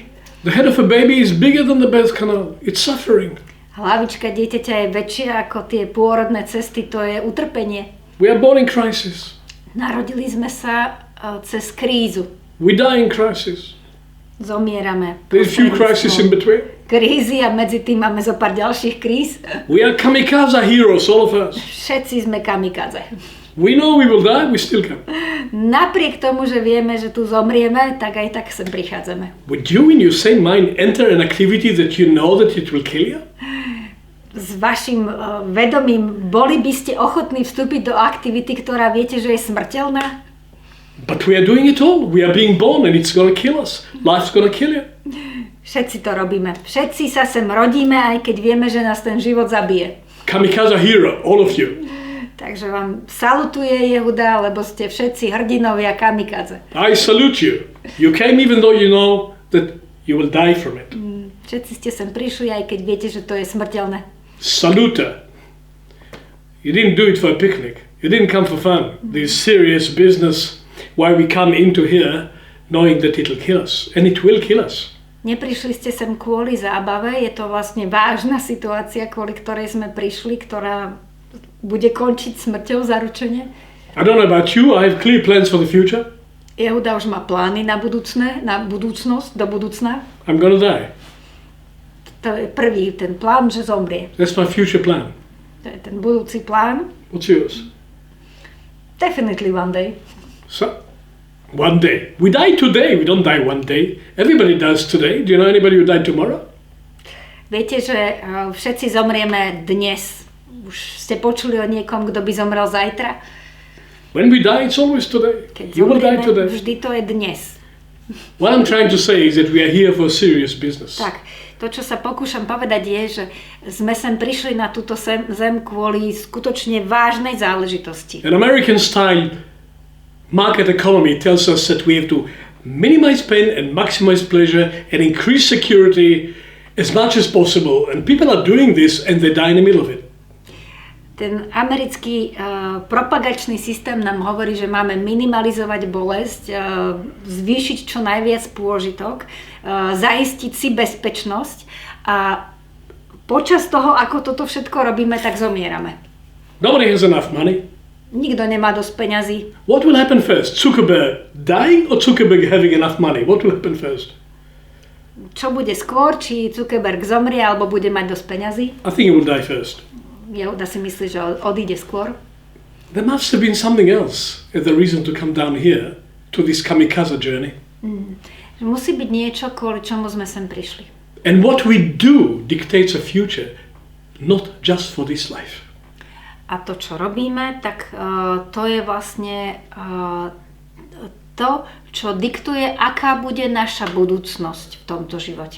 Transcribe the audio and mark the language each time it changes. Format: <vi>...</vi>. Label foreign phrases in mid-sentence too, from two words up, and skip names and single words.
<en>The head of a baby is bigger than the birth canal. It's suffering.</en> <sk>Hlavička dieťaťa je väčšia ako tie pôrodné cesty, to je utrpenie.</sk> <en>We are born in crisis.</en> <sk>Narodili sme sa cez krízu.</sk> <en>We die in crisis.</en> <sk>Zomierame.</sk> <en>There's a few crises in between.</en> <sk>Krízy a medzi tým máme zo pár ďalších kríz.</sk> <en>We are kamikaze heroes, all of us.</en> <sk>Všetci sme kamikaze.</sk> <en>We know we will die, we still come.</en> <sk>Napriek tomu, že vieme, že tu zomrieme, tak aj tak sem prichádzame.</sk> <en>Would you in your sane mind enter an activity that you know that it will kill you?</en> <sk>S vašim vedomím boli by ste ochotní vstúpiť do aktivity, ktorá viete, že je smrteľná?</sk> <en>But we are doing it all. We are being born and it's gonna kill us. Life's gonna kill you.</en> <sk>Všetci to robíme. Všetci sa sem rodíme, aj keď vieme, že nás ten život zabije.</sk> <en>Kamikaze hero, all of you.</en> <sk>Takže vám salutuje Yehuda, lebo ste všetci hrdinovia kamikaze.</sk> <en>I salute you. You came even though you know that you will die from it.</en> <sk>Všetci ste sem prišli, aj keď viete, že to je smrteľné.</sk> <en>Salute. You didn't do it for a picnic. You didn't come for fun. This serious business why we come into here knowing that it'll kill us. And it will kill us.</en> <sk>Neprišli ste sem kvôli zábave, je to vlastne vážna situácia, kvôli ktorej sme prišli, ktorá bude končiť smrťou zaručene.</sk> <en>I don't know about you, I have clear plans for the future.</en> <sk>Yehuda už má plány na budúcnosť, do budúcna.</sk> <en>I'm gonna die.</en> <sk>To je prvý, ten plán, že zomrie.</sk> <en>That's my future plan.</en> <sk>To je ten budúci plán.</sk> <en>What's yours? Definitely one day. So, one day. We die today, we don't die one day. Everybody dies today. Do you know anybody who died tomorrow?</en> <sk>Viete, že všetci zomrieme dnes. Už ste počuli o niekom, kto by zomrel zajtra?</sk> <en>When we die, it's always today.</en> <sk>Keď</sk> <en>You will die</en> <sk>zomrieme,</sk> <en>today.</en> <sk>vždy to je dnes.</sk> <en>What I'm trying to say is that we are here for serious business.</en> <sk>Tak, to, čo sa pokúšam povedať je, že sme sem prišli na túto zem kvôli skutočne vážnej záležitosti.</sk> <en>An American style market economy tells us that we have to minimize pain and maximize pleasure and increase security as much as possible. And people are doing this and they die in the middle of it.</en> <sk>Ten americký propagačný systém nám hovorí, že máme minimalizovať bolesť, zvýšiť čo najviac pôžitok, zaistiť si bezpečnosť a počas toho, ako toto všetko robíme, tak zomierame.</sk> <en>Nobody has enough money.</en> <sk>Nikto nemá dosť peňazí.</sk> <en>What will happen first? Zuckerberg dying or Zuckerberg having enough money? What will happen first?</en> <sk>Čo bude skôr? Či Zuckerberg zomrie, alebo bude mať dosť peňazí?</sk> <en>I think he will die first.</en> <sk>Yehuda si myslí, že odíde skôr.</sk> <en>There must have been something else as the reason to come down here to this kamikaze journey.</en> <sk>Musí byť niečo, kvôli čomu sme sem prišli.</sk> <en>And what we do dictates a future, not just for this life.</en> <sk>A to, čo robíme, tak to je vlastne to, čo diktuje, aká bude naša budúcnosť v tomto živote.</sk>